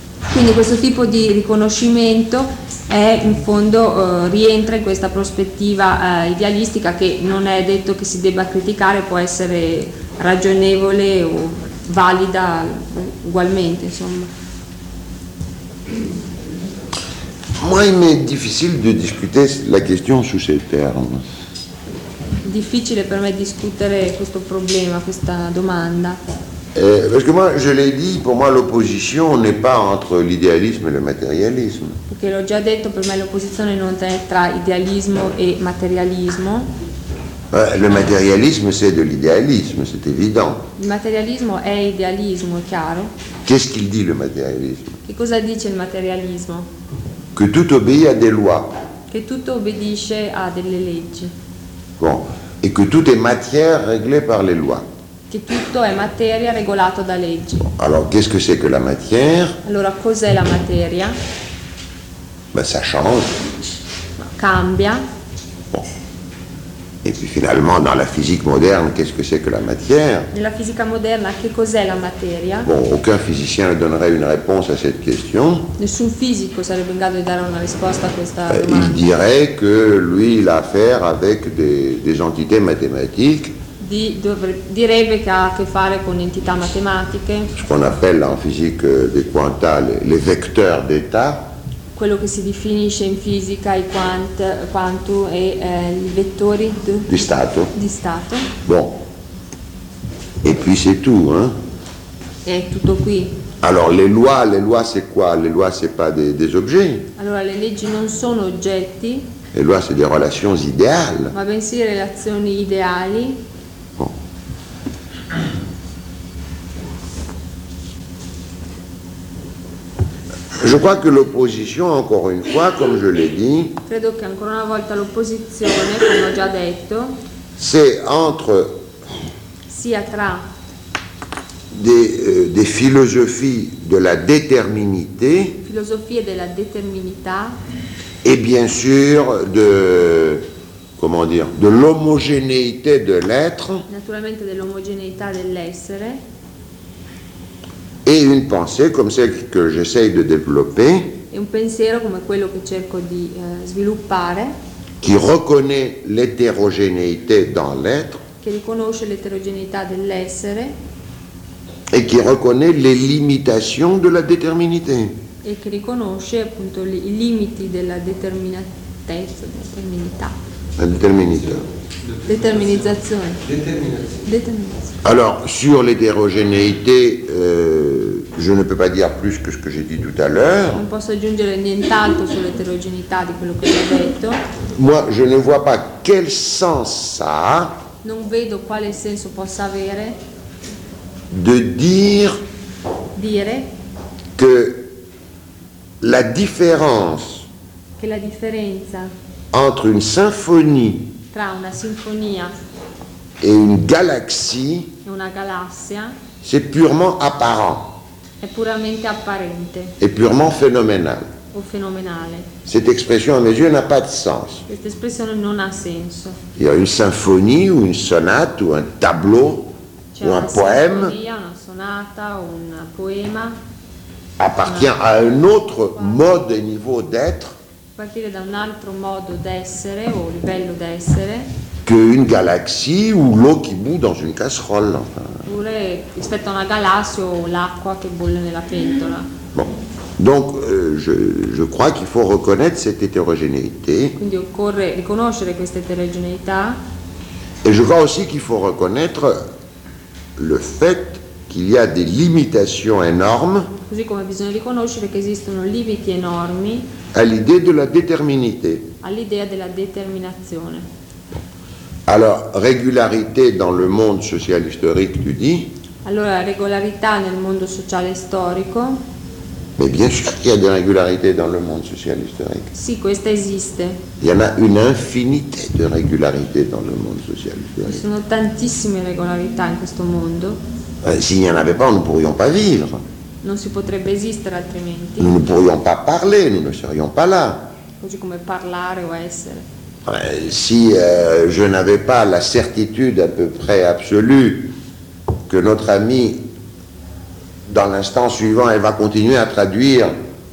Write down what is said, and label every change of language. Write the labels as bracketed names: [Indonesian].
[Italian] Quindi questo tipo di riconoscimento è in fondo rientra in questa prospettiva idealistica, che non è detto che si debba criticare, può essere ragionevole o valida ugualmente, insomma. [French] Moi, il m'est difficile de discuter la question sous ces termes. [Italian] Difficile per me discutere questo problema, questa domanda. [French] Parce que moi, je l'ai dit, pour moi l'opposition n'est pas entre l'idéalisme et le matérialisme. [Italian] Perché l'ho già detto, per me l'opposizione non è tra idealismo e materialismo. [French] Le matérialisme, c'est de l'idéalisme, c'est évident. [Italian] Il materialismo è idealismo, è chiaro. [French] Qu'est-ce qu'il dit le matérialisme? [Italian] Che cosa dice il materialismo? [French] Que tout obéit à des lois. [Italian] Che tutto obbedisce a delle leggi. [French] Bon, et que tout est matière réglée par les lois. [Italian] Che tutto è materia regolato da leggi. [French] Bon, alors qu'est-ce que c'est que la matière? [Italian] Allora cos'è la materia? [French] Ben ça change. [Italian] Ma cambia. [French] Bon. Et puis finalement dans la physique moderne, qu'est-ce que c'est que la matière? [Italian] Nella fisica moderna che cos'è la materia? [French] Bon, aucun physicien ne donnerait une réponse à cette question. [Italian] Nessun fisico sarebbe in grado di dare una risposta a questa domanda. [French] Il dirait que lui il a affaire avec des entités mathématiques. [Italian] Direbbe che ha a che fare con entità matematiche. [French] Ce qu'on appelle en physique des quanta les vecteurs d'état. [Italian] Quello che si definisce in fisica i quantum e i vettori di stato. [French] Bon. Et puis c'est tout, hein? [Italian] È tutto qui. [French] Alors les lois c'est quoi? Les lois c'est pas des objets. [Italian] Allora le leggi non sono oggetti. [French] Les lois c'est des relations idéales. [Italian] Ma bensì relazioni ideali. [French] Je crois que l'opposition, encore une fois, comme je l'ai dit, [Italian] credo che ancora una volta l'opposizione, come ho già detto, [French] c'est entre [Italian] sia tra [French] des philosophies de la déterminité, [Italian] filosofie della determinità, [French] et bien sûr de comment dire de l'homogénéité de l'être, [Italian] naturalmente dell'omogeneità dell'essere. [French] Et une pensée comme celle que j'essaye de développer. [Italian] Et un pensiero come quello che cerco di sviluppare. [French] Qui reconnaît l'hétérogénéité dans l'être. [Italian] Che riconosce l'eterogeneità dell'essere. [French] Et qui reconnaît les limitations de la déterminité. [Italian] E che riconosce appunto i limiti della determinatezza, della determinità. [French] La déterminité. Déterminisation. Alors, sur l'hétérogénéité, je ne peux pas dire plus que ce que j'ai dit tout à l'heure. [Italian] Non posso aggiungere nient'altro sull'eterogeneità di quello che ho detto. [French] Moi, je ne vois pas quel sens ça a. [Italian] Non vedo quale senso possa avere. [French] De dire. [Italian] Dire. [French] Que la différence. [Italian] Che la differenza. [French] Entre une symphonie. [Italian] Tra una sinfonia. [French] Et une galaxie. [Italian] E una galassia. [French] C'est purement apparent. [Italian] È puramente apparente. [French] È purement phénoménal. [Italian] O fenomenale. [French] Cette expression à mes yeux n'a pas de sens. [Italian] Questa espressione non ha senso. [French] Il y a une symphonie ou une sonate ou un tableau [Italian] c'è [French] ou un poème. [Italian] Sinfonia, una sonata o un poema. [French] Appartient à un autre mode e niveau d'être. [Italian] Partire da un altro modo d'essere o livello d'essere. [French] Que une galaxie ou l'eau qui bout dans une casserole. [Italian] Oppure rispetto a una galassia o l'acqua che bolle nella pentola. [French] Bon. Donc je crois qu'il faut reconnaître cette hétérogénéité. [Italian] Quindi occorre riconoscere questa eterogeneità. [French] Et je crois aussi qu'il faut reconnaître le fait qu'il y a des limitations énormes. [Italian] Così come bisogna riconoscere che esistono limiti enormi. [French] À l'idée de la déterminité. [Italian] All'idea della determinazione. [French] Alors, régularité dans le monde social historique, tu dis? [Italian] Allora, regolarità nel mondo sociale storico? [French] Mais bien sûr qu'il y a des régularités dans le monde social historique. [Italian] Sì, questa esiste. [French] Il y en a une infinité de régularités dans le monde social historique. [Italian] Ci sono tantissime regolarità in questo mondo. [French] S'il n'y en avait pas, nous ne pourrions pas vivre. [Italian] Non si potrebbe esistere altrimenti. [French] Nous ne pourrions pas parler, nous ne serions pas là. [Italian] Così come parlare o essere. [French] Si je n'avais pas la certitude à peu près absolue que notre ami, dans l'instant suivant, elle va continuer à traduire.